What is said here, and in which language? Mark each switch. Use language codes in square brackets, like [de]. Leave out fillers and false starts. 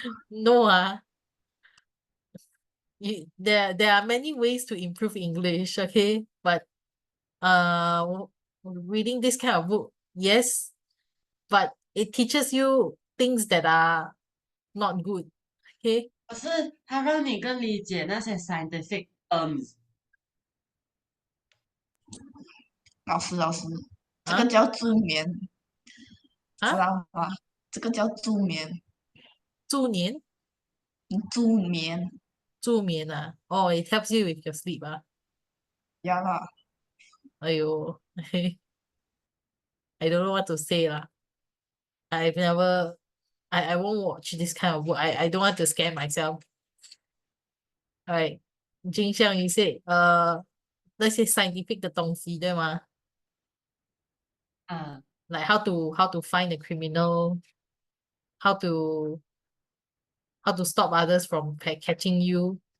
[en] No, there are many ways to improve English, okay? But reading this kind of book, yes, but it teaches you things that are not good. Okay? [zh] 可是它让你更理解那些 scientific 老师，这个啊叫助眠，知啊，道吗？这个叫助眠，助眠助眠。助眠啊。 [en] Oh, it helps you with your sleep 啊。呀啦，哎呦，I don't know what to say lah. I've never, I won't watch this kind of book. I don't want to scare myself. Alright, [zh] 金相 [en] you said [zh] 那些 scientific 的东西对吗？啊， [en] Like how to find the criminal, how to how to stop others from catching you.